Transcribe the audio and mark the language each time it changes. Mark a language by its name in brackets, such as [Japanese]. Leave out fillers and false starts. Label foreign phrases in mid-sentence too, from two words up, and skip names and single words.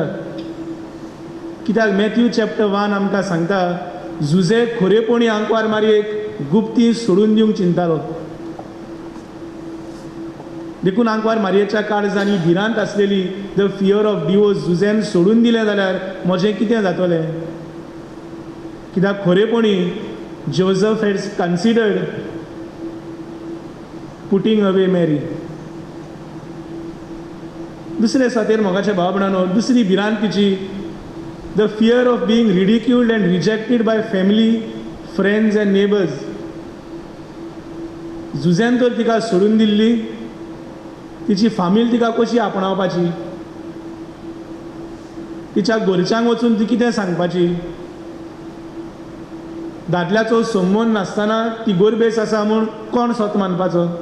[Konkani] कित्याक मॅथ्यू चॅप्टर 1 आमकां सांगता, झुजे खरेपणी आंकवार मारयेक गुप्ती सोडून दिवंक चिंतालो. देखून आंकवार मारयेच्या काळजांनी भिरांत आसलेली [English] the fear of divorce [Konkani] झुजेन सोडून दिलें जाल्यार म्हजें कितें जातलें? कित्याक खरेपणी [English] Joseph had considered putting away Mary. [Konkani] दुसरे सातेर मोगाच्या भाव भयणांनो, दुसरी भिरांत तिची [English] the fear of being ridiculed and rejected by family, friends and neighbours. [Konkani] झुजेन तर तिका सोडून दिल्ली, तिची फामील तिका कशी आपणावपाची, तिच्या घरच्यांक वचून ती कितें सांगपाची. दादल्याचो संबंद नासतना ती गोरबेस आसा म्हूण कोण स्वत मानपाचो.